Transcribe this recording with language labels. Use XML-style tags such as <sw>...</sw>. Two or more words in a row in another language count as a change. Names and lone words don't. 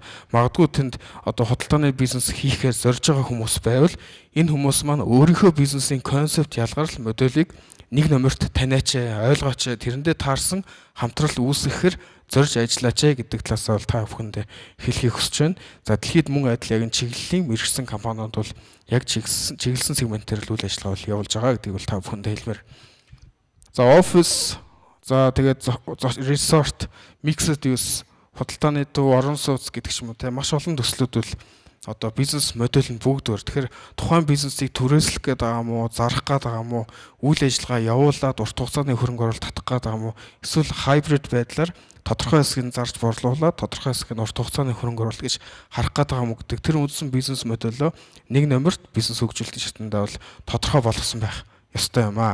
<mn>Магадгүй тэнд одоо худалдааны бизнес хийхээр зорж байгаа хүмүүс байвал энэ хүмүүс маань өөрийнхөө бизнесийн концепт ялгарл модулийг нэг номерт таниач, ойлгооч, тэрэндээ таарсан хамтрал үүсгэхээр зорж ажиллаач гэдэг талаас бол та бүхэндээ хэлхийг хүсэж байна. За дэлхийд мөн адил яг энэ чиглэлийн мэргэжсэн компаниуд бол яг чиглэсэн сегментээр л үйл ажиллагаа бол явуулж байгаа гэдгийг бол та бүхэндээ хэлмээр. За офис, за тэгээд resort,</mn> <en>mixed use,</en> <mn>худалдааны төв, орон сууц гэдэг ч юм уу те маш олон төслүүд бол одоо бизнес модель нь бүгд өөр. Тэгэхээр тухайн бизнесийг түрээслэх гээд байгаа юм уу, зарах гээд байгаа юм уу, үйл ажиллагаа явуулаад урт хугацааны хөрөнгө оруулалт татах гээд байгаа юм уу, эсвэл hybrid байдлаар тодорхой хэсгийг зарж борлуулаад тодорхой хэсгийг урт хугацааны хөрөнгө оруулалт гэж харах гээд байгаа юм уу гэдэг тэр үндсэн бизнес модельөө нэг номерт бизнес хөгжүүлэлтийн шатндаа бол тодорхой болгосон байх ёстой юм аа.</mn>